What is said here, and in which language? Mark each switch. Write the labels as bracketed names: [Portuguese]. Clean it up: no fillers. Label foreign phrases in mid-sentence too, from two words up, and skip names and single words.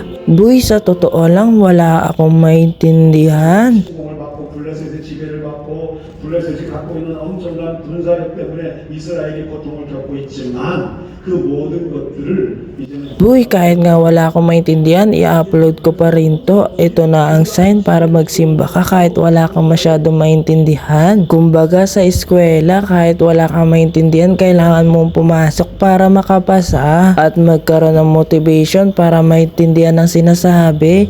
[Filipino] Boy, sa totoo lang, wala akong maintindihan. [Korean] 을 받고 블레셋의 지배를 받고 블레셋이 갖고 있는 엄청난 군사력 때문에 이스라엘이 고통을 겪고 있지만 그 모든 것들을 이제는 [Filipino] Boy, kahit nga wala akong maintindihan, i-upload ko pa rin to. Ito na ang sign para magsimba ka kahit wala kang masyadong maintindihan. Kumbaga sa eskwela, kahit wala kang maintindihan, kailangan mong pumasok para makapasa at magkaroon ng motivation para maintindihan ang sinasabi.